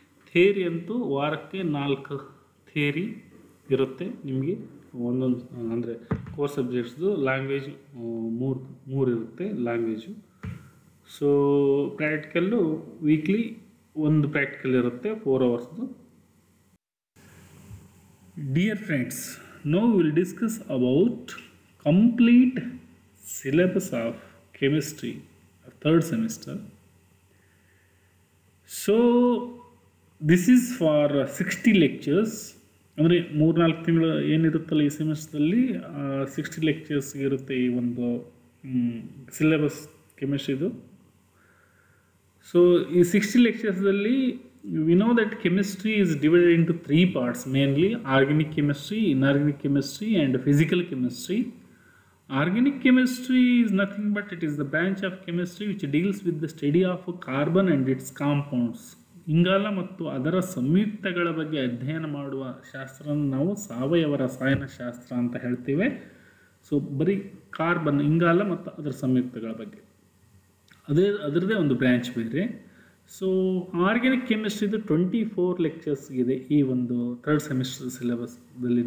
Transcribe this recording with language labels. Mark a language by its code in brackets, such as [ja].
[kn] Theory ಅಂತೂ ವಾರಕ್ಕೆ 4 theory ಇರುತ್ತೆ ನಿಮಗೆ. ಒಂದೊಂದು ಅಂದರೆ ಕೋರ್ಸ್ ಸಬ್ಜೆಕ್ಟ್ಸ್ದು ಲ್ಯಾಂಗ್ವೇಜ್ ಮೂರು ಇರುತ್ತೆ ಲ್ಯಾಂಗ್ವೇಜು. ಸೊ ಪ್ರಾಕ್ಟಿಕಲ್ಲು ವೀಕ್ಲಿ ಒಂದು ಪ್ರಾಕ್ಟಿಕಲ್ ಇರುತ್ತೆ 4 ಅವರ್ಸ್ದು. [en] Dear friends, now we will discuss about complete syllabus of chemistry of 3rd semester. So this is for 60 lectures. [kn] ಅಂದರೆ 3-4 ತಿಂಗಳು ಏನಿರುತ್ತಲ್ಲ ಈ ಸೆಮಿಸ್ಟರ್ದಲ್ಲಿ 60 ಲೆಕ್ಚರ್ಸ್ ಇರುತ್ತೆ ಈ ಒಂದು ಸಿಲೆಬಸ್ ಕೆಮಿಸ್ಟ್ರಿದು. ಸೊ ಈ 60 ಲೆಕ್ಚರ್ಸ್ದಲ್ಲಿ [en] we know that chemistry is divided into 3 parts, mainly organic chemistry, inorganic chemistry and physical chemistry. Organic chemistry is nothing but it is the branch of chemistry which deals with the study of carbon and its compounds. [kn] ಇಂಗಾಲ ಮತ್ತು ಅದರ ಸಂಯುಕ್ತಗಳ ಬಗ್ಗೆ ಅಧ್ಯಯನ ಮಾಡುವ ಶಾಸ್ತ್ರನ ನಾವು ಸಾವಯವ ರಸಾಯನ ಶಾಸ್ತ್ರ ಅಂತ ಹೇಳ್ತೀವಿ. ಸೊ ಬರೀ ಕಾರ್ಬನ್ ಇಂಗಾಲ ಮತ್ತು ಅದರ ಸಂಯುಕ್ತಗಳ ಬಗ್ಗೆ ಅದರದೇ ಒಂದು ಬ್ರ್ಯಾಂಚ್ ಬೇರೆ. ಸೊ ಆರ್ಗ್ಯಾನಿಕ್ ಕೆಮಿಸ್ಟ್ರಿದು 24 ಲೆಕ್ಚರ್ಸ್ ಇದೆ ಈ ಒಂದು 3rd ಸೆಮಿಸ್ಟರ್ ಸಿಲೆಬಸ್ದಲ್ಲಿ.